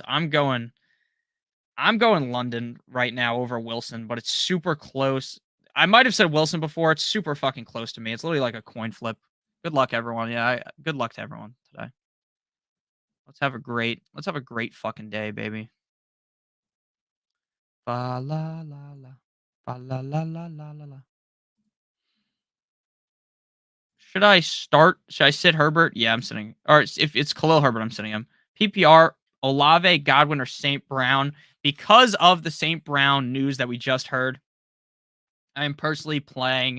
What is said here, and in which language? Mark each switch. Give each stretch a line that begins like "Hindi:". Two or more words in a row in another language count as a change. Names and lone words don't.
English: I'm going London right now over Wilson, but it's super close. I might have said Wilson before. It's super fucking close to me. It's literally like a coin flip. Good luck, everyone. Yeah, good luck to everyone today. Let's have a great fucking day, baby. Fa la la la. Fa la la la la la la. Should I sit Herbert? Yeah, I'm sitting. Or if it's Khalil Herbert, I'm sitting him. PPR, Olave, Godwin, or St. Brown. Because of the St. Brown news that we just heard, I'm personally playing.